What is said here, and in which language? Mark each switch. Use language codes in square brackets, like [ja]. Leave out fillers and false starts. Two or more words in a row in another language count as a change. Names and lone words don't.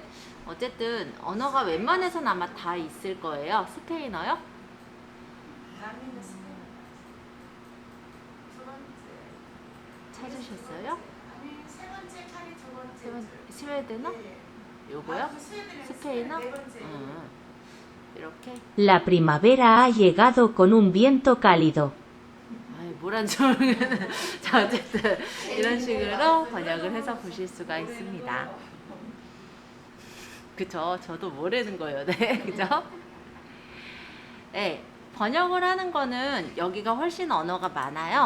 [ko] 어쨌든 언어가 웬만해서는 아마 다 있을 거예요. 스페인어요? 라미는 두 번째. 찾으셨어요? 아니 세 번째 칸이 두 번째. 스웨덴어? 네. 요거요? 그 스웨덴은 스페인어? 네 번째. 이렇게. [es] La primavera ha llegado con un viento cálido. [ko] 아이, 뭘한지 모르겠는. 자, 어쨌든 이런 식으로 번역을 해서 보실 수가 있습니다. 그쵸? 저도 모르는 거예요. 네, 그죠? 네, 번역을 하는 거는 여기가 훨씬 언어가 많아요.